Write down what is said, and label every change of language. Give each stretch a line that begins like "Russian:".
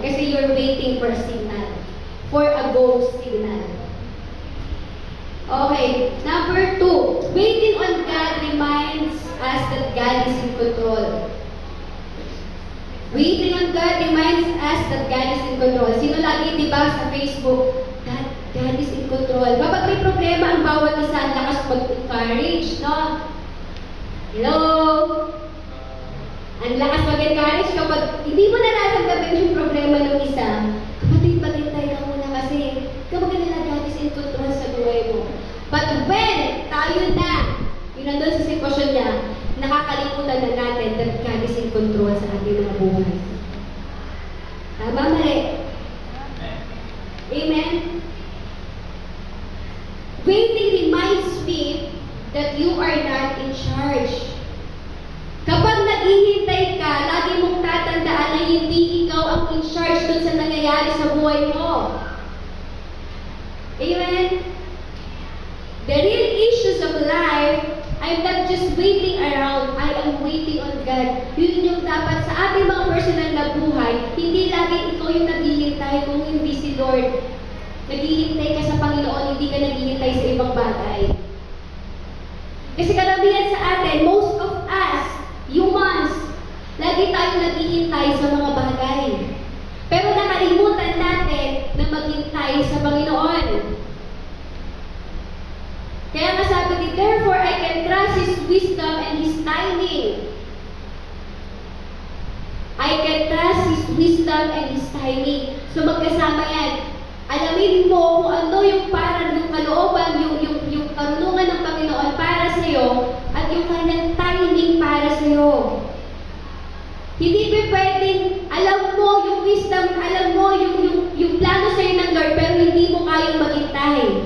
English: Kasi you're waiting for a signal. For a go signal. Okay, number 2. Waiting on God reminds us that God is in control. Waiting on God reminds us that God is in control.
Filipino: Sino lagi, di ba, sa Facebook,
English: God is in control.
Filipino: Kapag may problema, ang bawat isa ang lakas mag-encourage, no?
English: Hello?
Filipino: Ang lakas mag-encourage kapag hindi mo nararamdaman yung problema ng isa, kapatid, maghintay ka muna kasi kapag nila
English: God is in control
Filipino: sa buhay mo.
English: But when
Filipino: tayo na, yun nandun sa sitwasyon niya, nakakalimutan na natin
English: that God is in control
Filipino: sa ating mga buhay. Tama, mali? Amen?
English: Waiting reminds me that you are not in charge.
Filipino: Kapag naghihintay ka, lagi mong tatandaan na hindi ikaw ang in charge dun sa nangyayari sa buhay mo. Amen?
English: The real issues of life, I'm not just waiting around, I am waiting on God.
Filipino: Yun yung dapat sa ating mga personal na buhay, hindi lagi ikaw yung naghihintay kung hindi si Lord. Naghihintay ka sa Panginoon, hindi ka naghihintay sa ibang bagay. Kasi karamihan sa atin,
English: most of us, humans,
Filipino: lagi tayong naghihintay sa mga bagay. Pero nakalimutan natin na maghintay sa Panginoon. Kaya nga sabi ni,
English: therefore I can trust His wisdom and His timing. I can trust His wisdom and His timing.
Filipino: So magkasama yan. Alamin mo kung ano yung parang yung kalooban, yung karunungan ng Panginoon para sa iyo at yung kanyang timing para sa iyo. Hindi pa pwedeng alam mo yung wisdom, alam mo yung plano sa iyo ng Lord pero hindi mo kayang maghintay.